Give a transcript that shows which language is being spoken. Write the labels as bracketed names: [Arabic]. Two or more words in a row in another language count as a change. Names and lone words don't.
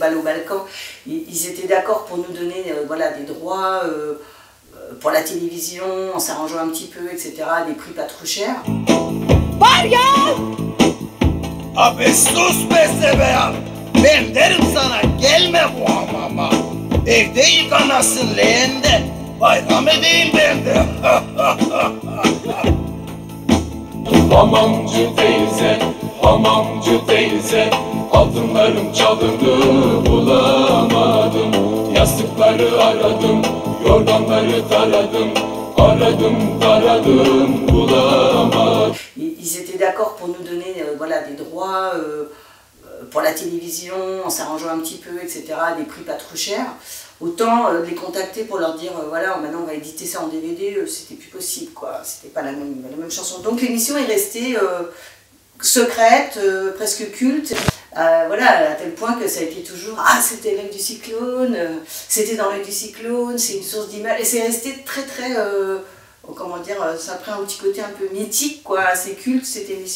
[French] Bal au Balkan, ils étaient d'accord pour nous donner voilà, des droits pour la télévision, en s'arrangeant un petit peu, etc., des prix pas trop chers. [Turkish] Abi sus be Sebeyan, ben derim sana gelme bu hamama. Evde yıkanasın leğende, bayram edeyim ben de. Hamamcı teyze, hamamcı teyze, altınlarım çalındı bulamadım. Yastıkları aradım, yorganları taradım, aradım taradım bulamadım. [French] Ils étaient d'accord pour nous donner voilà, des droits pour la télévision, en s'arrangeant un petit peu, etc., des prix pas trop chers. Autant les contacter pour leur dire voilà, maintenant on va éditer ça en DVD, c'était plus possible, quoi. C'était pas la même chanson. Donc l'émission est restée secrète, presque culte, voilà, à tel point que ça a été toujours ah, c'était l'œil du cyclone, c'était dans l'œil du cyclone, c'est une source d'image, et c'est resté très très comment dire, ça a pris un petit côté un peu mythique, quoi, assez culte cette émission.